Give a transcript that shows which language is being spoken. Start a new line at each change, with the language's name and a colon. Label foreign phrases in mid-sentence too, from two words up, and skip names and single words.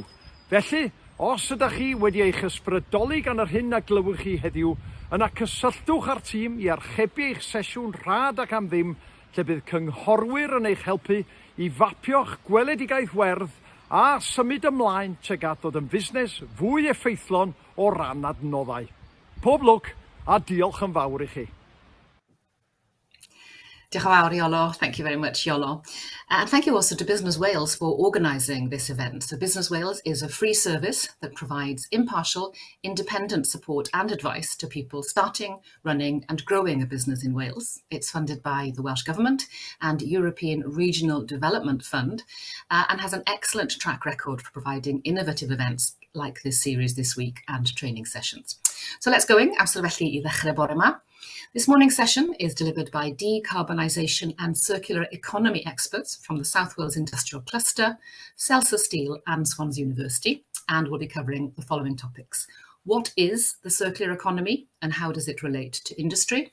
Welsh: Felly, os ydych chi wedi eich ysbrydoli gan yr hyn a glywch chi heddiw, yna cysylltwch â'r tîm I archebu eich sesiwn rhad ac am ddim, lle bydd cynghorwyr yn eich helpu I fapio'ch gweledigaeth werdd a symud ymlaen tuag at ddod yn fusnes fwy effeithlon o ran adnoddau. Pob lwc a diolch yn fawr I chi. Diolch yn fawr, Iolo.
English: Thank you very much, Iolo. And thank you also to Business Wales for organising this event. So Business Wales is a free service that provides impartial, independent support and advice to people starting, running and growing a business in Wales. It's funded by the Welsh Government and European Regional Development Fund and has an excellent track record for providing innovative events like this series this week and training sessions. So let's go in.
Welsh: Amser felly I ddechrau bore yma.
English: This morning's session is delivered by decarbonisation and circular economy experts from the South Wales Industrial Cluster, Celsa Steel and Swans University, and will be covering the following topics. What is the circular economy and how does it relate to industry?